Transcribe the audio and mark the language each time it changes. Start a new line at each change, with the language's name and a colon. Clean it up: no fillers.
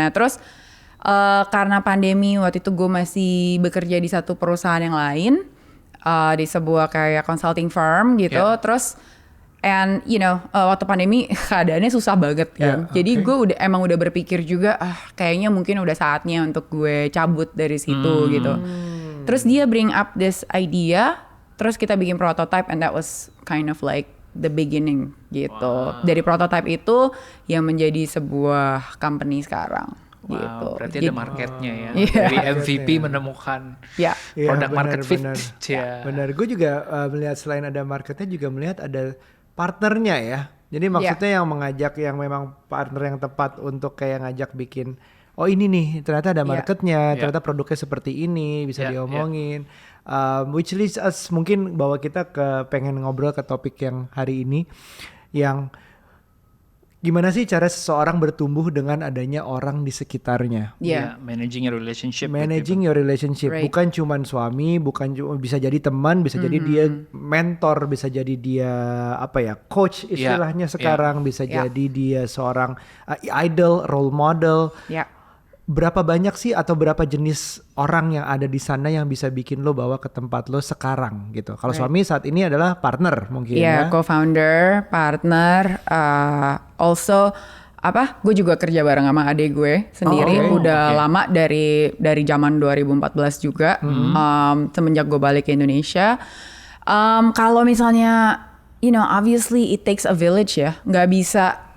Indonesian: Nah, terus karena pandemi waktu itu gue masih bekerja di satu perusahaan yang lain, di sebuah kayak consulting firm gitu. Terus and waktu pandemi keadaannya susah banget kan. Jadi gue emang udah berpikir juga kayaknya mungkin udah saatnya untuk gue cabut dari situ gitu. Terus dia
English: bring up this idea,
Indonesian: terus kita bikin prototype
English: and that was kind of like the beginning
Indonesian: gitu. Dari prototype itu yang menjadi sebuah company sekarang. Gitu. Berarti ada marketnya ya. Iya. Dari MVP menemukan produk market fit. Benar. Gue juga melihat selain ada marketnya juga melihat ada partnernya ya. Jadi maksudnya yang mengajak yang memang partner yang tepat untuk kayak ngajak bikin ini nih ternyata ada marketnya, ternyata produknya seperti ini bisa diomongin.
English: Which leads us
Indonesian: mungkin bahwa kita pengen ngobrol ke topik yang hari ini yang gimana sih cara seseorang bertumbuh dengan adanya orang di sekitarnya?
English: Managing your relationship. Right.
Indonesian: Bukan cuman suami, bukan cuma bisa jadi teman, bisa jadi dia mentor, bisa jadi dia coach istilahnya sekarang, bisa jadi dia seorang idol, role model. Berapa banyak sih atau berapa jenis orang yang ada di sana yang bisa bikin lo bawa ke tempat lo sekarang gitu? Kalau suami saat ini adalah partner mungkin ya? Co-founder, partner, also gue juga kerja bareng sama adik gue sendiri. Lama dari zaman 2014 juga, semenjak gue balik ke Indonesia. Kalau misalnya,
English: obviously it takes a village
Indonesian: ya, nggak bisa.